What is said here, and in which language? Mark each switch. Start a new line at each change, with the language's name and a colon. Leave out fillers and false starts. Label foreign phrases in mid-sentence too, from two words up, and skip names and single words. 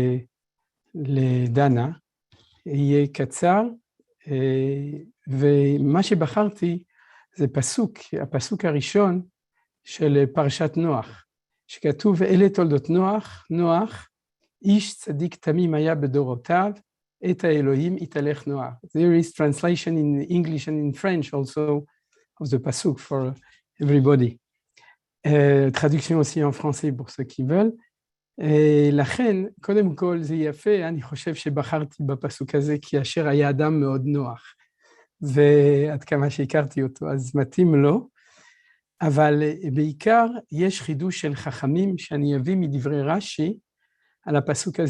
Hebrew: לדנה, יהיה קצר, ומה שבחרתי זה פסוק, הפסוק הראשון, של פרשת נוח, שכתוב, אלה תולדות נוח, נוח, איש צדיק תמים היה בדורותיו, את האלוהים יתהלך נוח.
English: There is translation in English and in French also of the pasuk for everybody.
French: Traduction aussi en français pour ceux qui veulent.
Hebrew: לכן, קודם כל זה יפה, אני חושב שבחרתי בפסוק הזה, כי אשר היה אדם מאוד נוח, ועד כמה שהכרתי אותו, אז מתאים לו. אבל בעיקר יש חידוש של חכמים שאני אביא מדברי רש"י על הפסוק הזה.